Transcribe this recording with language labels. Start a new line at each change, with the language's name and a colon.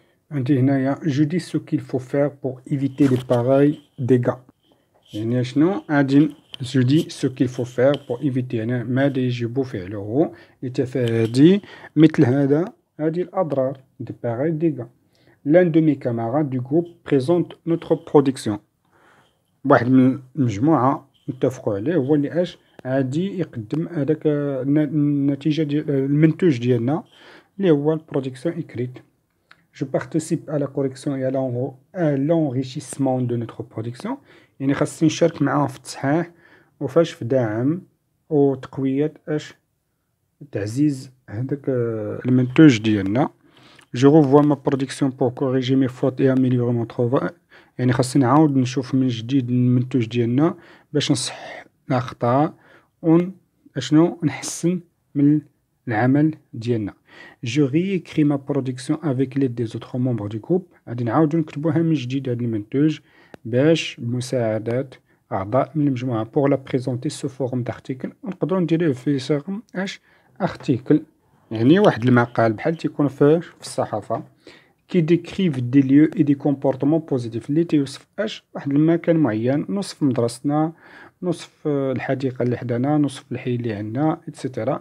Arabic: عندي هنايا
French: je dis ce qu'il faut faire pour éviter les pareils dégâts.
Arabic: يعني شنو غادي
French: je dis ce qu'il faut faire pour éviter،
Arabic: يعني ماذا يجب فعله لتفادي مثل هذه الأضرار
French: des pareils dégâts. L'un de mes camarades du groupe présente notre production.
Arabic: واحد من المجموعة نتفقوا عليه هو اللي غادي يقدم هذاك النتيجة ديال المنتوج ديالنا اللي هو البرودكسيون إكريت.
French: Je participe à la correction et à l'enrichissement de notre production.
Arabic: يعني خاصني نشارك معاهم في التصحيح وفاش في دعم وتقوية تعزيز هذاك المنتوج ديالنا.
French: Je revois ma production pour corriger mes fautes et améliorer mon travail.
Arabic: يعني خاصني نعاود نشوف من جديد المنتوج ديالنا باش نصح الأخطاء اشنو نحسن من العمل ديالنا.
French: Je réécris ma production avec l'aide des autres membres du groupe.
Arabic: غادي نعاودو نكتبوها من جديد هاد المنتوج باش بمساعدة أعضاء من المجموعة
French: pour la présenter sous forme d'article.
Arabic: نقدرو نديروه في صيغة article، يعني واحد المقال بحال تيكون في الصحافة
French: qui décrivent des lieux et des comportements positifs
Arabic: اللي تيوصف واحد المكان معين، نوصف مدرستنا، نوصف الحديقة اللي حدانا، نوصف الحي اللي عندنا إتسيتيرا.